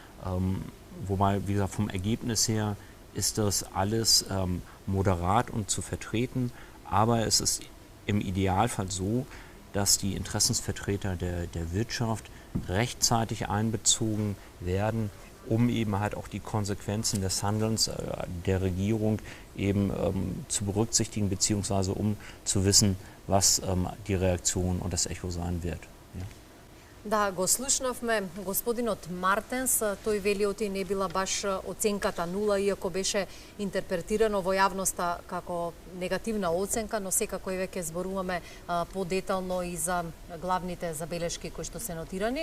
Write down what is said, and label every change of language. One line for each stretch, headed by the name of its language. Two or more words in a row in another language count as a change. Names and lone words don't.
German: Wobei, wie gesagt, vom Ergebnis her ist das alles moderat und zu vertreten, aber es ist im Idealfall so, dass die Interessensvertreter der Wirtschaft rechtzeitig einbezogen werden, um eben halt auch die Konsequenzen des Handelns der Regierung eben zu berücksichtigen, beziehungsweise um zu wissen, was die Reaktion und das Echo sein wird. Ja.
Macedonian: Да, го слушнавме господинот Мартенс, тој вели оти не била баш оценката нула, иако беше интерпретирано во јавноста како негативна оценка, но секако и веќе зборуваме подетално и за главните забелешки кои што се нотирани.